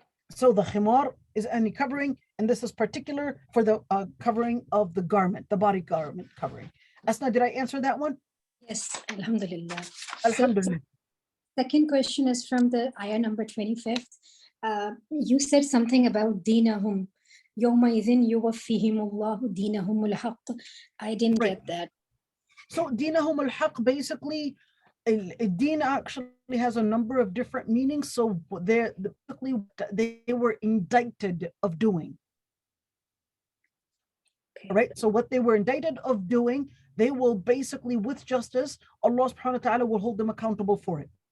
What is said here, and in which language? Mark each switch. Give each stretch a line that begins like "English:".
English: So the khimar is any covering, and this is particular for the covering of the garment, the body garment covering. Asna, did I answer that one? Yes, alhamdulillah. Alhamdulillah. Second question is from the ayah number 25th. You said something about dinahum.
Arabic: يومئذ يوفيهم الله دينهم الحق.
English: I didn't Right. get that. So dinahum al-haq, basically, din actually has a number of different meanings. So they were indicted of doing. Okay. Right? So what they were indicted of doing, they will basically, with justice, Allah subhanahu wa ta'ala will hold them accountable for it.